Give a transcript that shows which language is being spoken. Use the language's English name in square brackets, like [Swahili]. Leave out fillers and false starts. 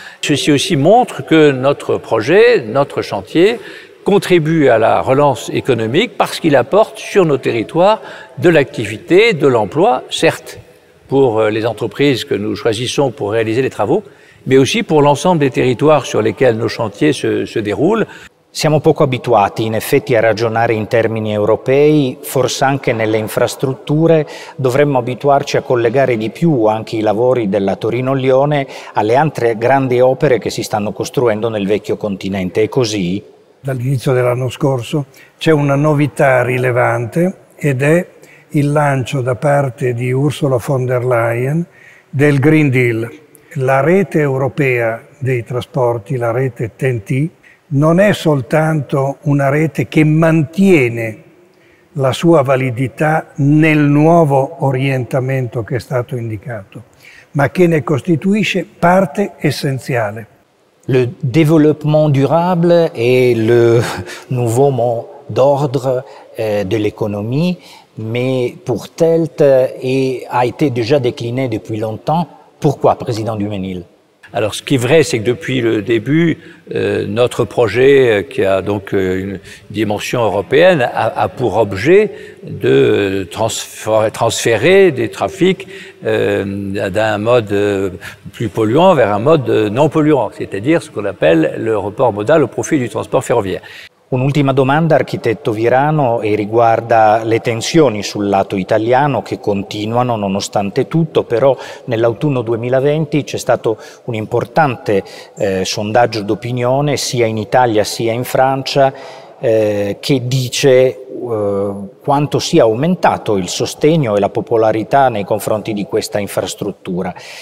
[French] Ceci aussi montre que notre projet, notre chantier, contribue à la relance économique parce qu'il apporte sur nos territoires de l'activité, de l'emploi, certes pour les entreprises que nous choisissons pour réaliser les travaux, mais aussi pour l'ensemble des territoires sur lesquels nos chantiers se déroulent. [Italian] Siamo poco abituati in effetti a ragionare in termini europei, forse anche nelle infrastrutture dovremmo abituarci a collegare di più anche i lavori della Torino-Lione alle altre grandi opere che si stanno costruendo nel vecchio continente. È così? Dall'inizio dell'anno scorso c'è una novità rilevante ed è il lancio da parte di Ursula von der Leyen del Green Deal. La rete europea dei trasporti, la rete TEN-T, non è soltanto una rete che mantiene la sua validità nel nuovo orientamento che è stato indicato, ma che ne costituisce parte essenziale. [French] Le développement durable est le nouveau mot d'ordre de l'économie, mais pour TELT a été déjà décliné depuis longtemps. Pourquoi, président Duménil? Alors, ce qui est vrai, c'est que depuis le début, notre projet, qui a donc une dimension européenne, a pour objet de transférer des trafics d'un mode plus polluant vers un mode non polluant, c'est-à-dire ce qu'on appelle le report modal au profit du transport ferroviaire. [Italian] Un'ultima domanda, architetto Virano, e riguarda le tensioni sul lato italiano che continuano nonostante tutto, però nell'autunno 2020 c'è stato un importante sondaggio d'opinione sia in Italia sia in Francia che dice quanto sia aumentato il sostegno e la popolarità nei confronti di questa infrastruttura.